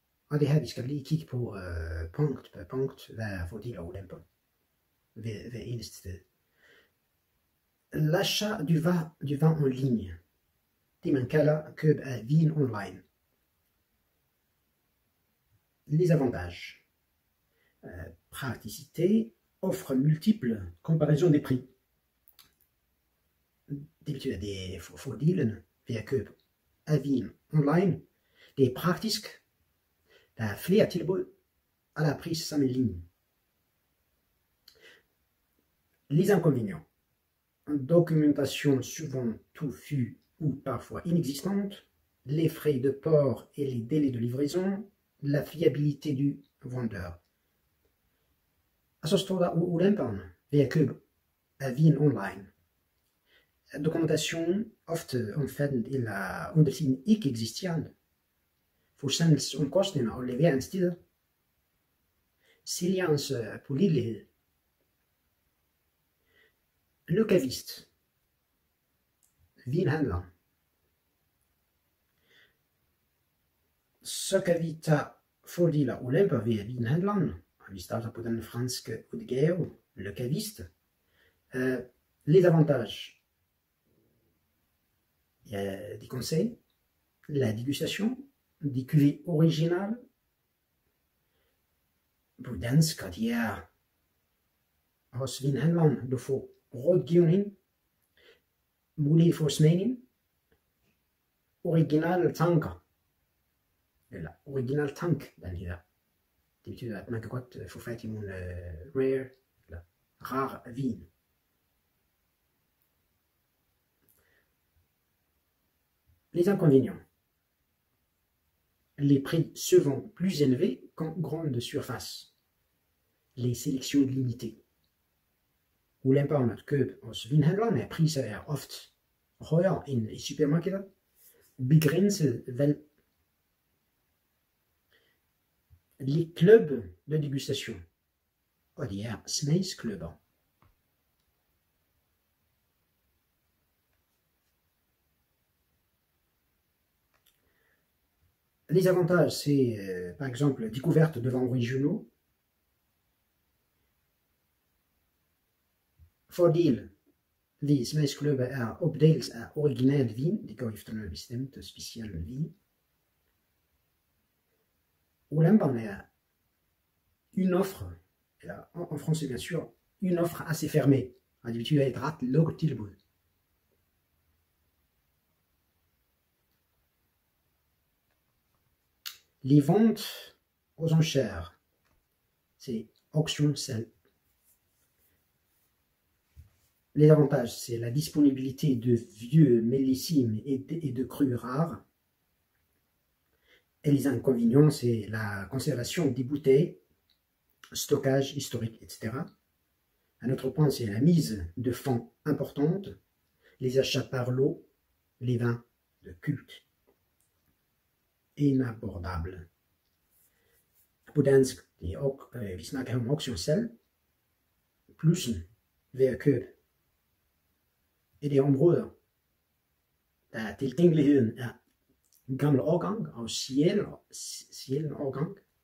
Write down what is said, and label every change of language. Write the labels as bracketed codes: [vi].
[da] Og det her, vi skal lige kigge på punkt per punkt, hvad er fordele og ulemper ved eneste sted. [fr] L'achat du vin en ligne. [da] Det man kalder køb af vin online. [fr] Les avantages. Praticité, offre multiple, comparaison des prix. [da] Det betyder, at det er fordelene ved at købe af vin online. Det er praktisk. Der er flere tilbud, og der er prissammenligning. [fr] Les inconvénients. Documentation souvent touffue ou parfois inexistante, les frais de port et les délais de livraison, la fiabilité du vendeur. [da] Og så står der ulemperne ved at købe af vin online. Dokumentation ofte omfattende eller undertiden ikke eksisterende. Forsendelsesomkostninger og leveringstider. Sælgerens pålidelighed. [fr] Le caviste. Vinhandler. [da] Så kan vi tage fordele og ulemper ved vinhandleren. Vi starter på den franske udgave, le caviste. [fr] Les avantages. Il y a des conseils, la dégustation, des cuvées originales. [da] På dansk, at de er hos vinhandleren, du får rådgivning, mulighed for smagning, originale tanker, eller original tank, den hedder. Det betyder, at man kan godt få fat i nogle rare, eller rar vin. [fr] Les inconvénients. Les prix souvent plus élevés qu'en grande surface. Les sélections limitées. [da] Ulemperne at købe hos vinhandlerne er priser er ofte højere end i supermarkeder. Begrænset valg. [fr] Les clubs de dégustation. [da] Og de er smagsklubber. [fr] Les avantages, c'est par exemple découverte de vins originaux. [da] Fordel ved smagsklubber er opdagelse af original vin. Det går efter noget bestemt speciel vin. Ulemperne er [fr] une offre, [da] eller [fr] en français bien sûr, une offre assez fermée. [da] Og det betyder et ret lukket tilbud. [fr] Les ventes aux enchères, c'est auction-salg. Les avantages, c'est la disponibilité de vieux millésimes et de crus rares. Et les inconvénients, c'est la conservation des bouteilles, stockage historique, etc. Un autre point, c'est la mise de fonds importante, les achats par lot, les vins de culte. Inabordable. [da] På dansk, det er også, vi snakker om auktionssalg. Plussen ved at købe i de områder, der tilgængeligheden er en gammel årgang og sjælden årgang.